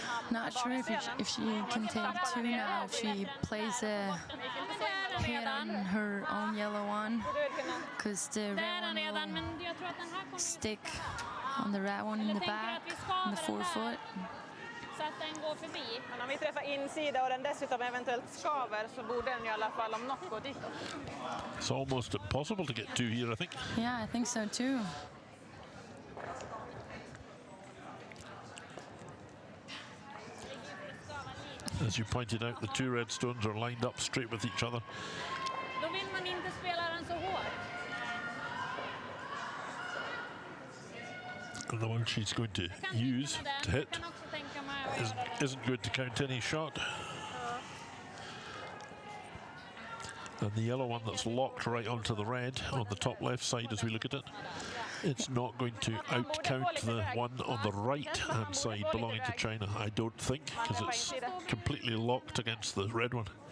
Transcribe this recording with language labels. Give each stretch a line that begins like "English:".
English: Not sure if she can take 2 now, if she plays a hit on her own yellow one, because the red one will stick on the red one in the back, on the forefoot.
Swedish: Så att den går förbi. Men om vi träffar insida och den dessutom eventuellt skaver så borde den i alla fall om något gå ditåt.
English: It's almost impossible to get 2 here, I think. Yeah, I think so too. As you pointed out, the 2 red stones are lined up straight with each other.
Swedish: Då vill man inte spela den så hårt.
English: And the one she's going to use to hit isn't going to count any shot. And the yellow one that's locked right onto the red on the top left side as we look at it, it's not going to outcount the one on the right hand side belonging to China, I don't think, because it's completely locked against the red one.